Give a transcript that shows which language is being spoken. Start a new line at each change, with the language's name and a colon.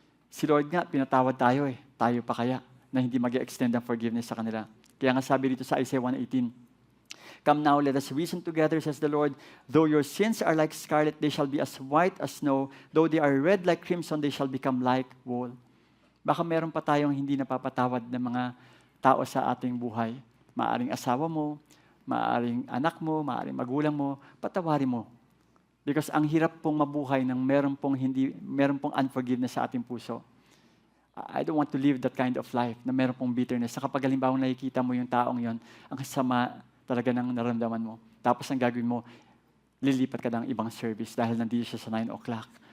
Filipino: Si Lord nga, pinatawad tayo eh. Tayo pa kaya na hindi mag-extend ang forgiveness sa kanila. Kaya nga sabi dito sa Isaiah 1:18,
English: Come now, let us reason together, says the Lord. Though your sins are like scarlet, they shall be as white as snow. Though they are red like crimson, they shall become like wool.
Filipino: Baka meron pa tayong hindi napapatawad ng mga tao sa ating buhay. Maaring asawa mo, maaring anak mo, maaring magulang mo, patawarin mo. Because ang hirap pong mabuhay ng meron pong unforgiveness sa ating puso.
English: I don't want to live that kind of life
Filipino: na meron pong bitterness. Sa kapag halimbawa nakikita mo yung taong yon, ang sama talaga ng naramdaman mo. Tapos ang gagawin mo, lilipat ka ng ibang service dahil nandito siya sa 9 o'clock.